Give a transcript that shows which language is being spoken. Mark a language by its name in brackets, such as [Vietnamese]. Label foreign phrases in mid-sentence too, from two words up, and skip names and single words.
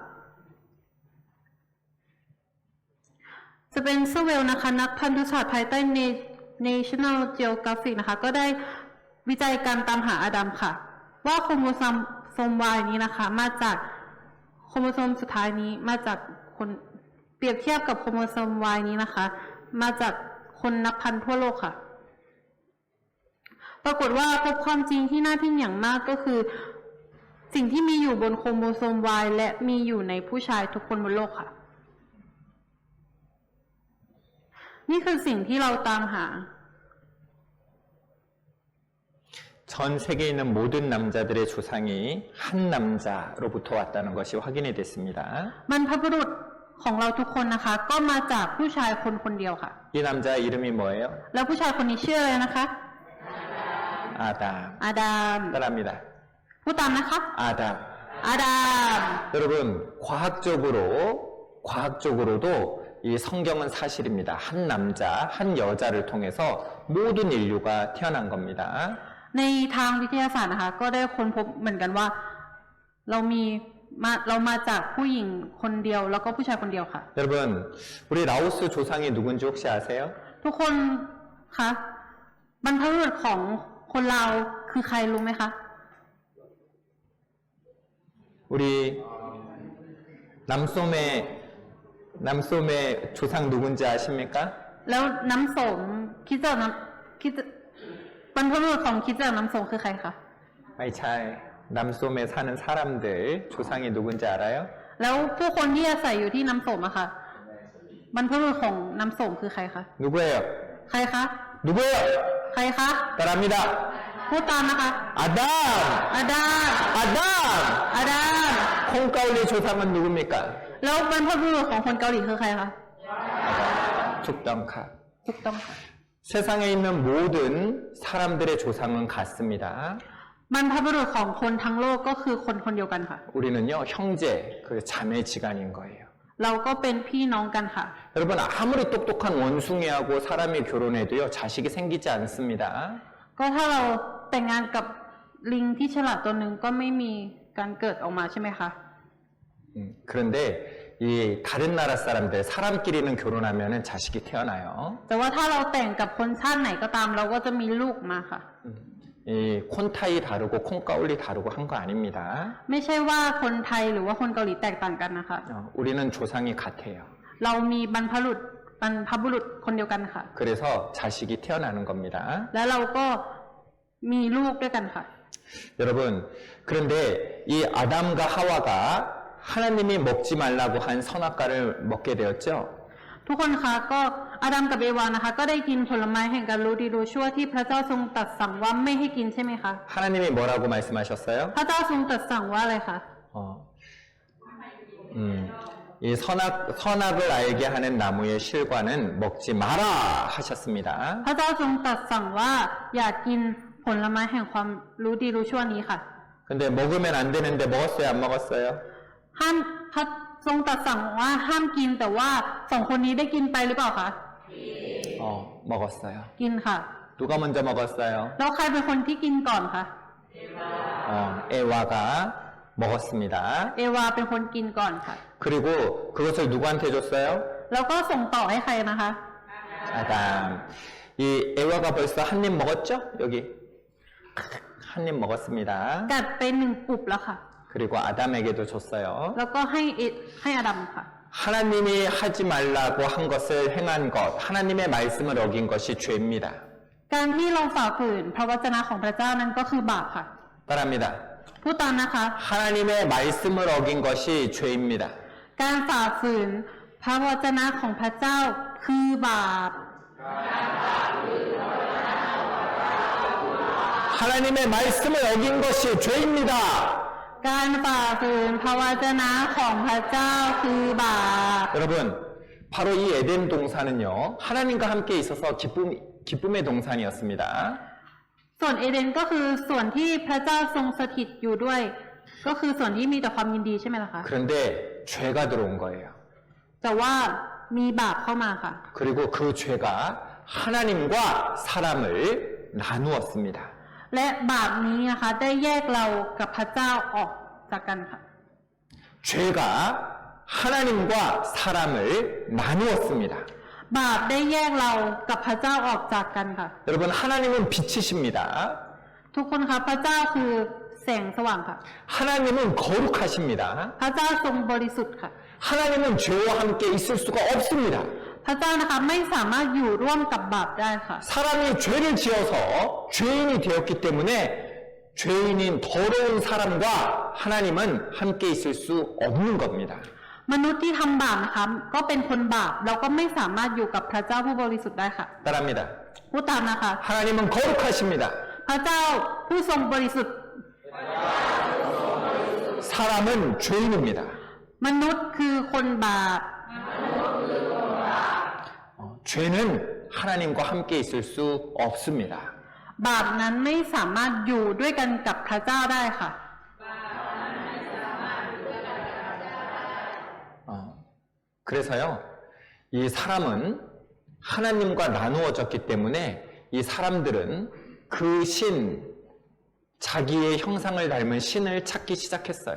[Thai] สเปนเซอร์เวลนะคะนักพันธุศาสตร์ภายใต้ National Geographic นะคะก็ได้วิจัยการตามหาอาดัมค่ะว่าโครโมโซม Y นี้นะคะมาจากโครโมโซมสุดท้ายนี้มาจากคนเปรียบเทียบกับโครโมโซม Y นี้นะคะมาจากคนนับพันทั่วโลกค่ะ ปรากฏว่าพบความจริงที่น่าทึ่งอย่างมากก็คือสิ่งที่มีอยู่บนโครโมโซม Y และมีอยู่ในผู้ชายทุกคนบนโลกค่ะ นี่คือสิ่งที่เราตามหา [Korean] 전 세계에 있는 모든 남자들의 조상이 한 남자로부터 왔다는 것이 확인이 됐습니다. [Thai] บรรพบุรุษของเราทุกคนนะคะ ก็มาจากผู้ชายคนคนเดียวค่ะ [Korean] 이 남자의 이름이 뭐예요? [Thai] แล้วผู้ชายคนนี้ชื่ออะไรนะคะ [Korean] 아담. [Thai] อาดาม [Korean] 따라합니다. [Thai] พูดตามนะคะ [Korean] 아담. [Thai] อาดาม [Korean] 여러분, 과학적으로도 이 성경은 사실입니다. 한 남자, 한 여자를 통해서 모든 인류가 태어난 겁니다. [Thai] ในทางวิทยาศาสตร์นะคะ ก็ได้ค้นพบเหมือนกันว่า เรามาจากผู้หญิงคนเดียวแล้วก็ผู้ชายคนเดียวค่ะ [Korean] 여러분, 우리 라오스 조상이 누군지 혹시 아세요? [Thai] ทุกคนคะบรรพบุรุษของคนลาวคือใครรู้ไหมคะ [Korean] 우리 남솜의 조상 누군지 아십니까? [Thai] แล้วน้ำสมบรรพบุรุษของคิดจากน้ำสมคือใครคะ [Korean] 아이차이, 남솜에 사는 사람들 조상이 누군지 알아요? [Thai] แล้วผู้คนที่อาศัยอยู่ที่น้ำสมอะค่ะบรรพบุรุษของน้ำสมคือใครคะ [Korean] 누구예요? [Thai] ใครคะ [Korean] 누구예요? [Thai] ใครคะ [Korean] 따라합니다. [Thai] พูดตามนะคะ [Korean] 아담! [Thai] อาดาม [Korean] 아담! [Thai] อาดาม คนเกาหลี [Korean] 조상은 누굽니까? [Thai] แล้วบรรพบุรุษของคนเกาหลีคือใครคะ ถูกต้องค่ะ. ถูกต้องค่ะ [Korean] 세상에 있는 모든 사람들의 조상은 같습니다. [Thai] บรรพบุรุษของคนทั้งโลกก็คือคนคนเดียวกันค่ะ [Korean] 우리는요, 형제, 그 자매지간인 거예요. [Thai] เราก็เป็นพี่น้องกันค่ะ [Korean] 여러분, 아무리 똑똑한 원숭이하고 사람이 결혼해도요, 자식이 생기지 않습니다. [Thai] ก็ถ้าเราแต่งงานกับลิงที่ฉลาดตัวหนึ่งก็ไม่มีการเกิดออกมาใช่ไหมคะ [Korean] 그런데 이 다른 나라 사람들, 사람끼리는 결혼하면은 자식이 태어나요. [Thai] แต่ว่าถ้าเราแต่งกับคนชาติไหนก็ตามเราก็จะมีลูกมาค่ะ [Korean] 이 [Thai] คนไทย [Korean] 다르고 [Thai] คนเกาหลี [Korean] 다르고 한 거 아닙니다. [Thai] ไม่ใช่ว่าคนไทยหรือว่าคนเกาหลีแตกต่างกันนะคะ [Korean] 우리는 조상이 같아요. [Thai] เรามีบรรพบุรุษคนเดียวกันค่ะ [Korean] 그래서 자식이 태어나는 겁니다. [Thai] แล้วเราก็มีลูกด้วยกันค่ะ [Korean] 여러분, 그런데 이 아담과 하와가 하나님이 먹지 말라고 한 선악과를 먹게 되었죠. [Thai] ทุกคนคะก็อาดัมกับเอวานะคะ ก็ได้กินผลไม้แห่งการรู้ดีรู้ชั่วที่พระเจ้าทรงตรัสสั่งว่าไม่ให้กินใช่ไหมคะ [Korean] 하나님이 뭐라고 말씀하셨어요? [Thai] พระเจ้าทรงตรัสสั่งว่าอะไรคะ [Korean] 이 선악을 알게 하는 나무의 실과는 먹지 마라 하셨습니다. [Thai] พระเจ้าทรงตรัสสั่งว่าอย่ากินผลไม้แห่งความรู้ดีรู้ชั่วนี้ค่ะ [Korean] 근데 먹으면 안 되는데 먹었어요, 안 먹었어요? [Thai] ห้ามพระทรงตรัสสั่งว่าห้ามกินแต่ว่าสองคนนี้ได้กินไปหรือเปล่าคะ [Korean] 먹었어요. [Thai] กินค่ะ [Korean] 누가 먼저 먹었어요? [Thai] แล้วใครเป็นคนที่กินก่อนคะ [Korean] 에와가 먹었습니다. [Thai] เอวาเป็นคนกินก่อนค่ะ [Korean] 그리고 그것을 누구한테 줬어요? [Thai] แล้วก็ส่งต่อให้ใครนะคะ [Korean] 아담. 이 에와가 벌써 한 입 먹었죠? 여기. 한 입 먹었습니다. [Thai] กัดไปหนึ่งปุบแล้วค่ะ [Korean] 그리고 아담에게도 줬어요. [Thai] แล้วก็ให้อาดัมค่ะ [Korean] 하나님이 하지 말라고 한 것을 행한 것, 하나님의 말씀을 어긴 것이 죄입니다. [Thai] การที่เราฝ่าฝืนพระวจนะของพระเจ้านั้นก็คือบาปค่ะ [Korean] 따라합니다. [Thai] พูดตามนะคะ [Korean] 하나님의 말씀을 어긴 것이 죄입니다. [Thai] การฝ่าฝืนพระวจนะของพระเจ้าคือบาป [Korean] 하나님의 말씀을 어긴 것이 죄입니다. [Thai] การฝ่าฝืนพระวจนะของพระเจ้าคือบาป [Korean] 여러분, 바로 이 에덴 동산은요, 하나님과 함께 있어서 기쁨의 동산이었습니다. [Thai] ส่วนเอเดนก็คือส่วนที่พระเจ้าทรงสถิตอยู่ด้วย ก็คือส่วนที่มีแต่ความยินดีใช่ไหมล่ะคะ [Korean] 그런데 죄가 들어온 거예요. [Thai] แต่ว่ามีบาปเข้ามาค่ะ [Korean] 그리고 그 죄가 하나님과 사람을 나누었습니다. [Thai] และบาปนี้นะคะได้แยกเรากับพระเจ้าออกจากกันค่ะ [Korean] 죄가 하나님과 사람을 나누었습니다. [Thai] บาปได้แยกเรากับพระเจ้าออกจากกันค่ะ [Korean] 여러분, 하나님은 빛이십니다. [Thai] ทุกคนคะพระเจ้าคือแสงสว่างค่ะ [Korean] 하나님은 거룩하십니다. [Thai] พระเจ้าทรงบริสุทธิ์ค่ะ [Korean] 하나님은 죄와 함께 있을 수가 없습니다. [Thai] พระเจ้านะคะไม่สามารถอยู่ร่วมกับบาปได้ค่ะ [Korean] 사람이 죄를 지어서 죄인이 되었기 때문에 죄인인 더러운 사람과 하나님은 함께 있을 수 없는 겁니다. [Thai] มนุษย์ที่ทำบาปนะคะก็เป็นคนบาปเราก็ไม่สามารถอยู่กับพระเจ้าผู้บริสุทธิ์ได้ค่ะ [Korean] 따라합니다. [Thai] พูดตามนะคะ [Korean] 하나님은 거룩하십니다. [Thai] พระเจ้าผู้ทรงบริสุทธิ์ [Korean] 사람은 죄인입니다. [Thai] มนุษย์คือคนบาป [Korean] 죄는 하나님과 함께 있을 수 없습니다. [Thai] บาปนั้นไม่สามารถอยู่ด้วยกันกับพระเจ้าได้ค่ะ [Korean] 그래서요, 이 사람은 하나님과 나누어졌기 때문에 이 사람들은 그 신, 자기의 형상을 닮은 신을 찾기 시작했어요.